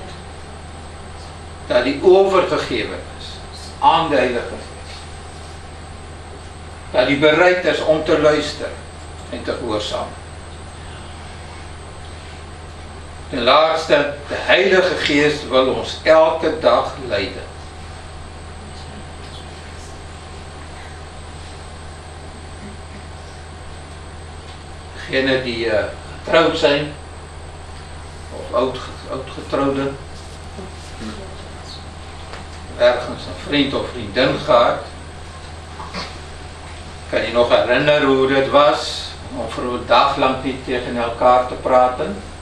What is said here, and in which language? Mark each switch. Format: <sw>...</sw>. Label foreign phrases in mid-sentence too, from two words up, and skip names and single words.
<af>Dat hy oorgegewe is aan die Heilige Gees. Dat hy bereid is om te luister en te gehoorsaam. Ten laatste, die Heilige Gees wil ons elke dag leide.</af> <nl>Degene die getrouwd zijn, of oudgetrouwde, ergens een vriend of vriendin gehad, kan je nog herinneren hoe dit was, om voor een dag lang niet tegen elkaar te praten?</nl>